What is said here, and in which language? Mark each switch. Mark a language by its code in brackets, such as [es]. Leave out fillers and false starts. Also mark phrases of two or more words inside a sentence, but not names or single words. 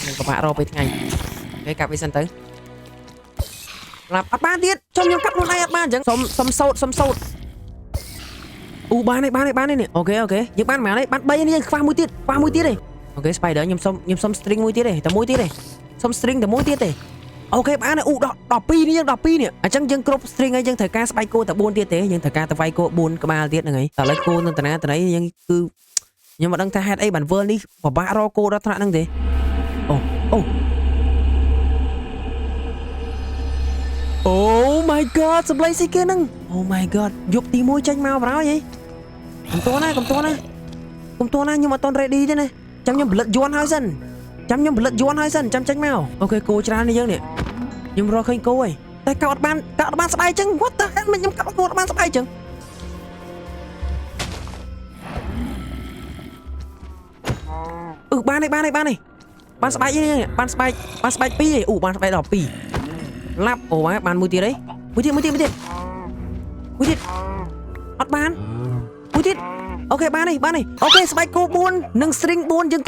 [km] នឹងពិបាករពេលថ្ងៃអូខេកាប់វាសិនទៅឡាប់អត់បានទៀតខ្ញុំកាប់ខ្លួនឯងអត់បានអញ្ចឹងសុំសោតបាននេះអូខេយើងបានប៉ុន្មានទេបាន3នេះយើងខ្វះមួយទៀតទេអូខេ spider ខ្ញុំសុំ string មួយទៀតទេតែមួយទៀតទេសុំ string តែមួយទៀតទេអូខេបាន12នេះយើង12នេះអញ្ចឹងយើងគ្រប់ string ហើយយើងត្រូវការស្បែកគោតែ4ទៀតទេយើងត្រូវការតែវាយគោ4ក្បាលទៀតហ្នឹងហើយតែឥឡូវគោនៅតាណាយើងគឺខ្ញុំមិនដឹងថាហេតុអីបានវើលនេះពិបាករកគោដល់ថ្នាក់ហ្នឹងទេ [en] Oh my god [km] សម្លេងស៊ីគេហ្នឹង [en] Oh my god [km] យកទី1ចេញមកប្រហែលហីកុំតួណាខ្ញុំអត់តន់ ready ទេណាចាំខ្ញុំផលិតយ័ន្តហើយសិនចាំចេញមកអូខេគោច្រើននេះយើងនេះខ្ញុំរកឃើញគោហើយតែកាប់អត់បានស្បែកចឹង [en] What the hell [km] ខ្ញុំកាប់គោអត់បានស្បែកចឹង បានស្បែកនេះបានស្បែក2ហីបានស្បែក12ឡាប់បានមួយទៀតហីមួយទៀតអត់បានមួយទៀតអូខេបាននេះអូខេស្បែកគោ4និង string 4យើង